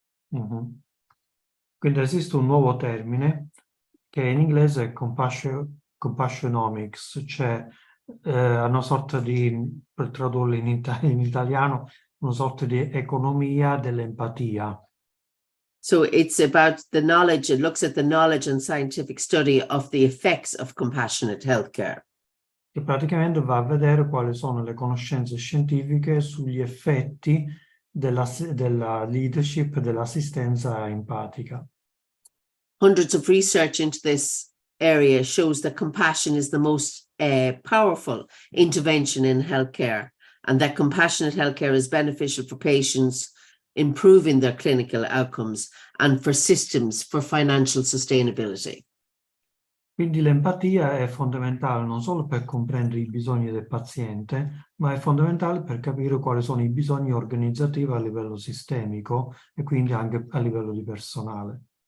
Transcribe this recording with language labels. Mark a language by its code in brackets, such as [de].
[it] Quindi esiste un nuovo termine che in inglese è compassionomics, cioè una sorta di, per tradurlo in italiano, una sorta di economia dell'empatia. [en] So it's about the knowledge, it looks at the knowledge and scientific study of the effects of compassionate healthcare. [it] Che praticamente va a vedere quali sono le conoscenze scientifiche sugli effetti della leadership, dell'assistenza empatica. [en] Hundreds of research into this area shows that compassion is the most powerful intervention in healthcare, and that compassionate healthcare is beneficial for patients, improving their clinical outcomes, and for systems for financial sustainability. [it] Quindi l'empatia è fondamentale non solo per comprendere i bisogni del paziente, ma è fondamentale per capire quali sono i bisogni organizzativi a livello sistemico e quindi anche a livello di personale.